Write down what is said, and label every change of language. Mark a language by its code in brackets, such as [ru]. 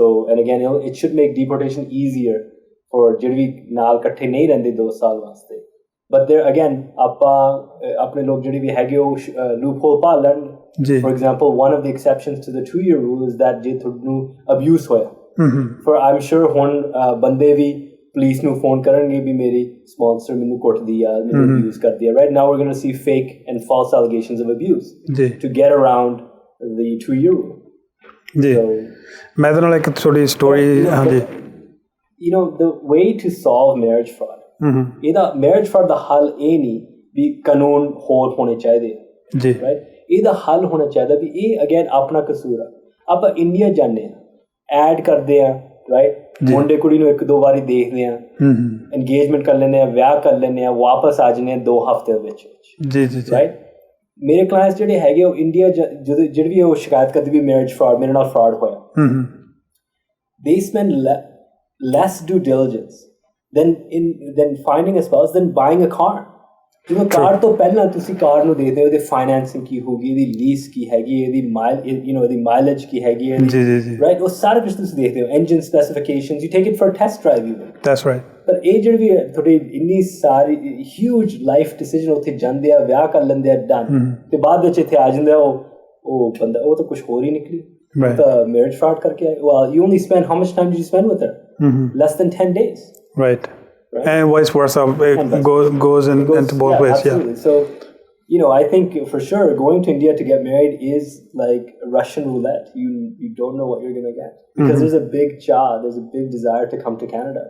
[en] And again, it should make deportation easier for [pa] ਜਿਹੜੇ ਵੀ ਨਾਲ ਇਕੱਠੇ ਨਹੀਂ ਰਹਿੰਦੇ 2 ਸਾਲ ਵਾਸਤੇ। [en] But there again, [pa] ਆਪਣੇ ਲੋਕ ਜਿਹੜੇ ਵੀ ਹੈਗੇ ਉਹ loophole ਪਾ ਲੈਣ। [en] For example, one of the exceptions to the 2-year rule is that [pa] ਜੇ ਤੁਹਾਨੂੰ abuse ਹੋਇਆ, [en] for I'm sure [pa] ਹੁਣ ਬੰਦੇ ਵੀ ਪੁਲਿਸ ਨੂੰ ਫੋਨ ਕਰਨਗੇ ਵੀ ਮੇਰੀ ਸਪਾਂਸਰ ਮੈਨੂੰ ਕੁੱਟਦੀ ਆ, ਮੈਨੂੰ ਅਬਿਊਜ਼ ਕਰਦੀ ਆ। [en] Right now we're going to see fake and false allegations of abuse to get around the 2-year rule. [pa] ਜੀ ਮੈਂ ਤਾਂ ਨਾਲ ਇੱਕ ਥੋੜੀ ਸਟੋਰੀ ਹਾਂਜੀ [en] the way to solve marriage fraud, [pa] ਇਹਦਾ marriage fraud ਦਾ ਹੱਲ ਇਹ ਨਹੀਂ ਵੀ ਕਾਨੂੰਨ ਹੋਰ ਹੋਣੇ ਚਾਹੀਦੇ ਜੀ, ਰਾਈਟ? ਇਹਦਾ ਹੱਲ ਹੋਣਾ ਚਾਹੀਦਾ ਵੀ ਇਹ ਅਗੇਨ ਆਪਣਾ ਕਸੂਰ ਆ। ਆਪਾਂ ਇੰਡੀਆ ਜਾਂਦੇ ਆ, ਐਡ ਕਰਦੇ ਆ, ਰਾਈਟ? ਮੁੰਡੇ ਕੁੜੀ ਨੂੰ 1-2 ਵਾਰੀ ਦੇਖਦੇ ਆ, ਇੰਗੇਜਮੈਂਟ ਕਰ ਲੈਂਦੇ ਆ, ਵਿਆਹ ਕਰ ਲੈਂਦੇ ਆ, ਵਾਪਸ ਆ ਜਾਂਦੇ ਆ 2 ਹਫ਼ਤੇ ਵਿੱਚ ਜੀ ਜੀ, ਰਾਈਟ? ਮੇਰੇ ਕਲਾਇੰਟਸ ਜਿਹੜੇ ਹੈਗੇ ਉਹ ਇੰਡੀਆ ਜਦੋਂ ਜਿਹੜੇ ਵੀ ਉਹ ਸ਼ਿਕਾਇਤ ਕਰਦੇ ਵੀ ਮੈਰਿਜ ਫਰਾਡ, ਮੇਰੇ ਨਾਲ ਫਰਾਡ ਹੋਇਆ, [en] they spend less due diligence than finding a spouse than buying a car. [pa] ਜਦੋਂ ਕਾਰ ਤੋਂ ਪਹਿਲਾਂ ਤੁਸੀਂ ਕਾਰ ਨੂੰ ਦੇਖਦੇ ਹੋ, ਇਹਦੀ ਫਾਈਨੈਂਸਿੰਗ ਕੀ ਹੋਊਗੀ, ਇਹਦੀ ਲੀਜ਼ ਕੀ ਹੈਗੀ, ਇਹਦੀ ਮਾਈਲੇਜ ਕੀ ਹੈਗੀ, ਰਾਈਟ? ਉਹ ਸਾਰਾ ਕੁਝ ਤੁਸੀਂ ਦੇਖਦੇ ਹੋ, engine specifications, [en] You take it for test drive even. That's right. [pa] ਪਰ ਇਹ ਜਿਹੜੀ ਵੀ ਤੁਹਾਡੀ ਇੰਨੀ ਸਾਰੀ ਹਿਊਜ ਲਾਈਫ ਡਿਸੀਜਨ ਉੱਥੇ ਜਾਂਦੇ ਆ, ਵਿਆਹ ਕਰ ਲੈਂਦੇ ਆ, ਡਨ, ਤੇ ਬਾਅਦ ਵਿੱਚ ਇੱਥੇ ਆ ਜਾਂਦੇ ਆ ਉਹ ਬੰਦਾ, ਉਹ ਤਾਂ ਕੁਝ ਹੋਰ ਹੀ ਨਿਕਲੀ, ਤਾਂ ਮੈਰਿਜ ਫਰਾਡ ਕਰਕੇ ਆਏ। [en] well, you only spend, how much time did you spend with her? Less than 10 days, right? And vice versa, it goes into both ways. Absolutely. So I think for sure going to India to get married is like Russian roulette. You don't know what you're going to get, because there's a big there's a big desire to come to Canada.